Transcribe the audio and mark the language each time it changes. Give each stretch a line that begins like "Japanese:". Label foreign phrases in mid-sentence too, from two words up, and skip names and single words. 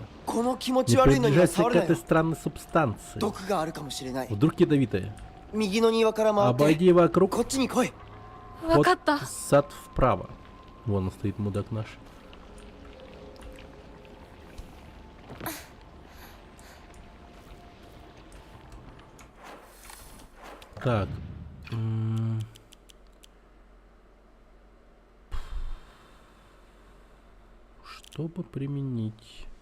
Japanese: この気持ち
Russian: не
Japanese: 悪いのには
Russian: приближайся
Japanese: 触
Russian: к
Japanese: るな
Russian: этой
Japanese: よ。
Russian: странной субстанции.
Japanese: 毒があるかもしれない。
Russian: Вдруг ядовитая.
Japanese: 右の庭から回って
Russian: Обойди вокруг.
Japanese: こっちに来い。わかった。
Russian: Сад вправо. Вон он стоит, мудак наш. Так. Чтобы применить?